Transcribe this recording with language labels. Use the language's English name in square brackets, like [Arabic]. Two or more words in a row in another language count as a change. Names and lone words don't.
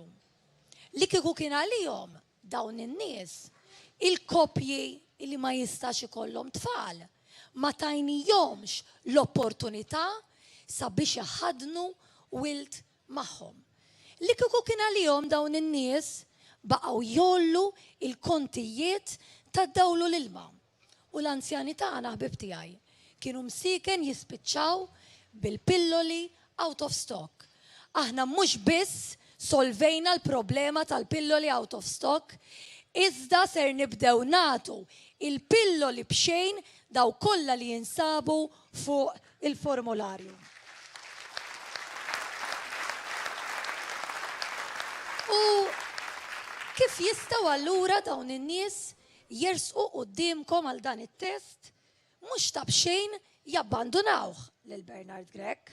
[Maltese] Li kieku kien għalihom dawn in-nies il-koppji li ma jistax ikollhom tfal ma tajnihomx l-opportunità sabiex iħadnu wild magħhom. Li kieku kien għalihom dawn in-nies baqgħu jollu il-kontijiet tad-dawlu l-ilma. U l-anzjani tagħna ħbib tiegħi kienu msiken jispiċċaw bil-pilloli [English] out of stock. [Maltese] Aħna mhux biss solvejna l-problema tal-pilloli [English] out of stock, [Maltese] iżda ser nibdew nagħtu il-pilloli b'xejn daw kollha li jinsabu fuq il-formularju. U kif jistgħu allura dawn in-nies jersqu qudiemkom għal dan it-test mhux ta' b'xejn jabbandunawh lil Bernard Grech.